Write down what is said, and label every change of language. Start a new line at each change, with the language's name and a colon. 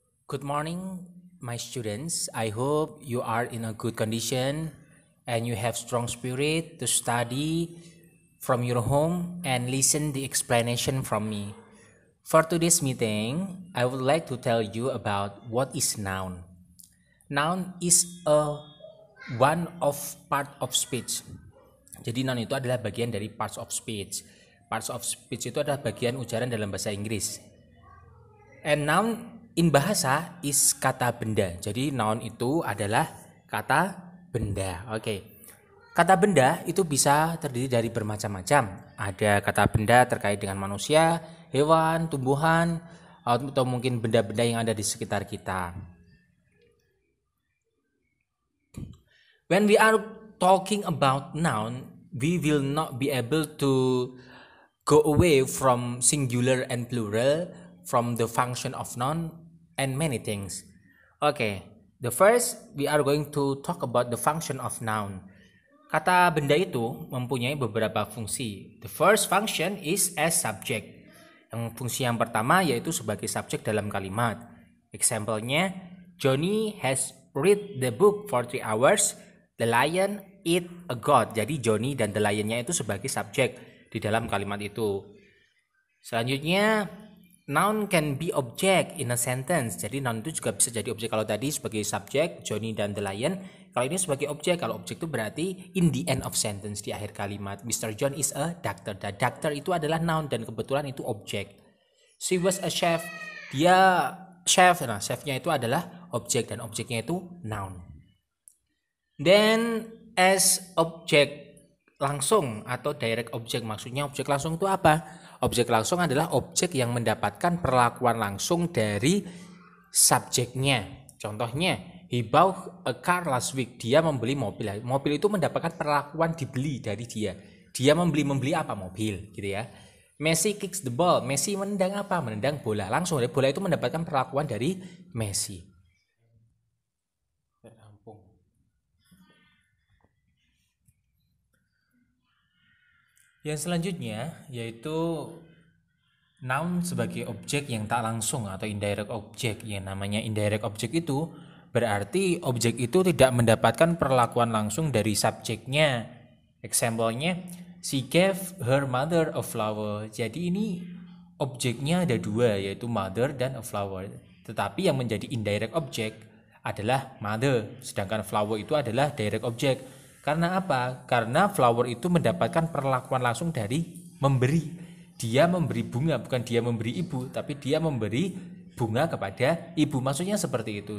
English: Good morning, my students. I hope you are in a good condition and you have strong spirit to study from your home and listen the explanation from me. For today's meeting, I would like to tell you about what is noun. Noun is one of part of speech.
Indonesian: Jadi noun itu adalah bagian dari parts of speech. Parts of speech itu adalah bagian ujaran dalam bahasa Inggris.
English: And noun in bahasa is
Indonesian: kata benda. Jadi noun itu adalah kata benda. Oke. Kata benda itu bisa terdiri dari bermacam-macam. Ada kata benda terkait dengan manusia, hewan, tumbuhan, atau mungkin benda-benda yang ada di sekitar kita.
English: When we are talking about noun, we will not be able to go away from singular and plural, from the function of noun and many things. Okay, the first we are going to talk about the function of noun.
Indonesian: Kata benda itu mempunyai beberapa fungsi.
English: The first function is as subject.
Indonesian: Fungsi yang pertama yaitu sebagai subjek dalam kalimat.
English: Example-nya, Johnny has read the book for 3 hours. The lion eat a goat.
Indonesian: Jadi Johnny dan the lion-nya itu sebagai subjek di dalam kalimat itu.
English: Selanjutnya, noun can be object in a sentence.
Indonesian: Jadi noun itu juga bisa jadi objek. Kalau tadi sebagai subjek, Johnny dan the lion. Kalau ini sebagai objek. Kalau objek itu berarti
English: in the end of sentence,
Indonesian: di akhir kalimat.
English: Mr. John is a doctor.
Indonesian: The doctor itu adalah noun dan kebetulan itu objek.
English: She was a chef.
Indonesian: Dia chef. Nah, chefnya itu adalah objek dan objeknya itu noun. Then as object langsung atau direct object, maksudnya objek langsung itu apa? Objek langsung adalah objek yang mendapatkan perlakuan langsung dari subjeknya.
English: Contohnya, he bought a car last week.
Indonesian: Dia membeli mobil. Mobil itu mendapatkan perlakuan dibeli dari dia. Dia membeli apa? Mobil, gitu ya.
English: Messi kicks the ball.
Indonesian: Messi menendang apa? Menendang bola. Langsung dari bola itu mendapatkan perlakuan dari Messi. Yang selanjutnya yaitu noun sebagai objek yang tak langsung atau indirect object. Yang namanya indirect object itu berarti objek itu tidak mendapatkan perlakuan langsung dari subjeknya.
English: Example-nya, she gave her mother a flower.
Indonesian: Jadi ini objeknya ada dua, yaitu mother dan a flower. Tetapi yang menjadi indirect object adalah mother, sedangkan flower itu adalah direct object. Karena apa? Karena flower itu mendapatkan perlakuan langsung dari memberi. Dia memberi bunga, bukan dia memberi ibu, tapi dia memberi bunga kepada ibu. Maksudnya seperti itu.